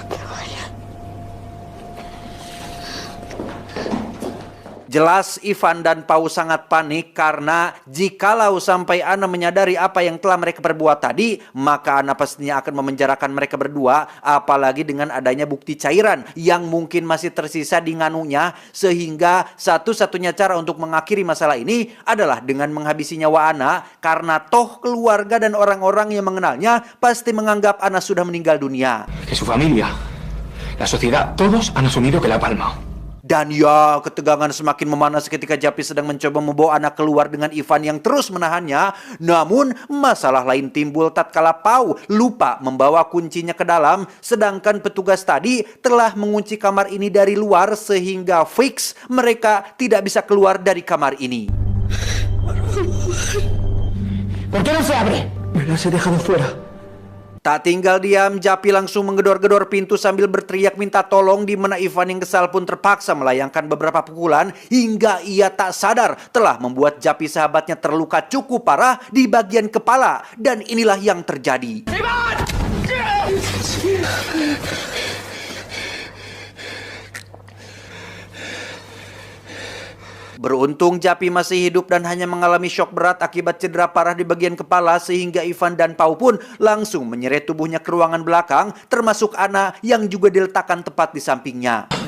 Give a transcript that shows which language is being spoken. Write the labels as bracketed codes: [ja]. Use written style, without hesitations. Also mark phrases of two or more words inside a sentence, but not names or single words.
[id] Jelas Ivan dan Pau sangat panik karena jikalau sampai Ana menyadari apa yang telah mereka perbuat tadi, maka Ana pastinya akan memenjarakan mereka berdua, apalagi dengan adanya bukti cairan yang mungkin masih tersisa di nganunya, sehingga satu-satunya cara untuk mengakhiri masalah ini adalah dengan menghabisi nyawa Ana, karena toh keluarga dan orang-orang yang mengenalnya pasti menganggap Ana sudah meninggal dunia. [es] Que su familia, la sociedad, todos han asumido que la ha palmado. [id] Dan ya, ketegangan semakin memanas ketika Japi sedang mencoba membawa Ana keluar dengan Ivan yang terus menahannya. Namun, masalah lain timbul tatkala Pau lupa membawa kuncinya ke dalam, sedangkan petugas tadi telah mengunci kamar ini dari luar sehingga fix mereka tidak bisa keluar dari kamar ini. [es] ¿Por qué no se abre? Me las he dejado fuera. [id] Tak tinggal diam, Japi langsung menggedor-gedor pintu sambil berteriak minta tolong, di mana Ivan yang kesal pun terpaksa melayangkan beberapa pukulan hingga ia tak sadar telah membuat Japi sahabatnya terluka cukup parah di bagian kepala. Dan inilah yang terjadi. Beruntung Japi masih hidup dan hanya mengalami syok berat akibat cedera parah di bagian kepala, sehingga Ivan dan Pau pun langsung menyeret tubuhnya ke ruangan belakang, termasuk Ana yang juga diletakkan tepat di sampingnya.